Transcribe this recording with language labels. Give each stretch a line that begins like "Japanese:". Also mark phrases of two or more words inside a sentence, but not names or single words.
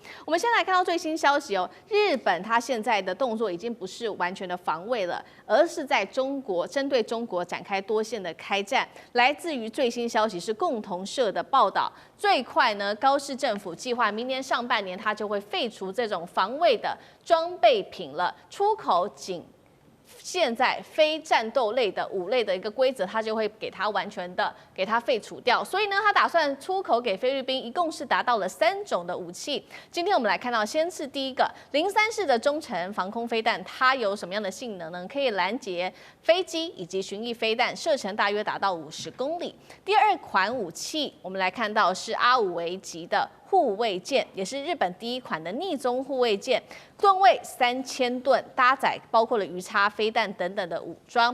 Chinese: 我們先來看到最新消息哦，日本它現在的動作已經不是完全的防衛了，而是在中國針對中國展開多線的開戰。來自於最新消息是共同社的報道，最快呢，高市政府計劃明年上半年它就會廢除這種防衛的裝備品了，出口僅現在非戰鬥類的五類的一個規則，它就會給它完全的給它廢除掉。所以呢，它打算出口給菲律賓，一共是達到了3種的武器。今天我們來看到，先是第一個03式的中程防空飛彈，它有什麼樣的性能呢？可以攔截飛機以及巡弋飛彈，射程大約達到50公里。第二款武器，我們來看到是阿五維級的護衛艦，也是日本第一款的匿蹤護衛艦，噸位3000噸，搭載包括了魚叉飛彈等等的武裝。